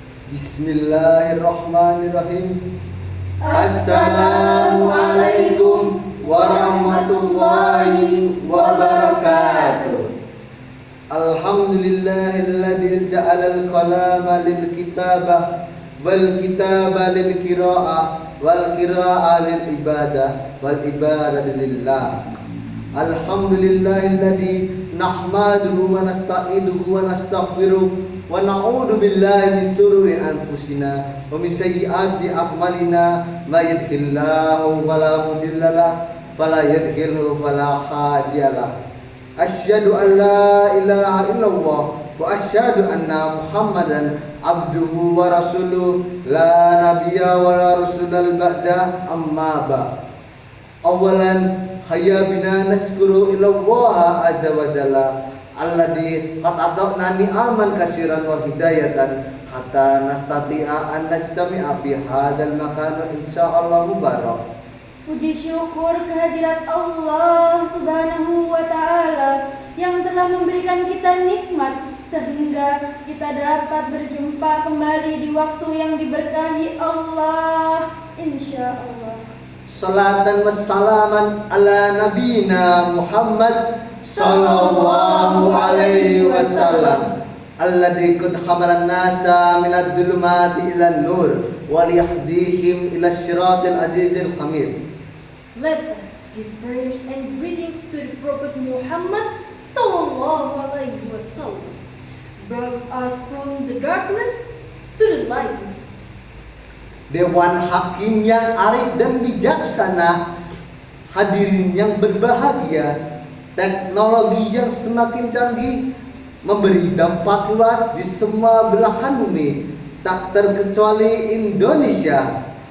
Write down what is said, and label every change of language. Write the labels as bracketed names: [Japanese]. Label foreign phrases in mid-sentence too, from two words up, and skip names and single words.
[Arabic] بسم الله الرحمن الرحيم. السلام عليكم ورحمة الله وبركاته. الحمد لله الذي جعل القلم للكتابة والكتاب للقراءة والقراءة للعبادة والعبادة لله. الحمد لله الذي نحمده ونستعينه ونستغفره ونعوذ بالله من شرور أنفسنا ومن سيئات أعمالنا من يهده الله فلا مضل له فلا يضلله فلا هادي له. أشهد أن لا إله إلا الله وأشهد أن محمدا عبده ورسوله لا نبي ولا رسول بعد أما بع. أولا هيا بنا نشكر إلى الله عز وجل الذي قد أعطانا نعما كثيرا وهداية حتى نستطيع أن نستمع في هذا المكان إن شاء الله مبارك. [Indonesian] Puji syukur kehadirat Allah [Arabic] سبحانه وتعالى [Indonesian] yang telah memberikan kita nikmat sehingga kita dapat berjumpa kembali di waktu yang diberkahi Allah, [Arabic] إن شاء الله. صلاة وسلاما على نبينا محمد صلى الله عليه وسلم الذي قد حمل الناس من الظلمات إلى النور وليهديهم إلى صراط العزيز الحميد. [English] Let us give prayers and greetings to the Prophet Muhammad [Arabic] صلى الله عليه وسلم, [English] brought us from the darkness to the lightness. [Indonesian] Dewan Hakim yang arif dan bijaksana, hadirin yang berbahagia, teknologi yang semakin canggih memberi dampak luas di semua belahan bumi, tak terkecuali Indonesia.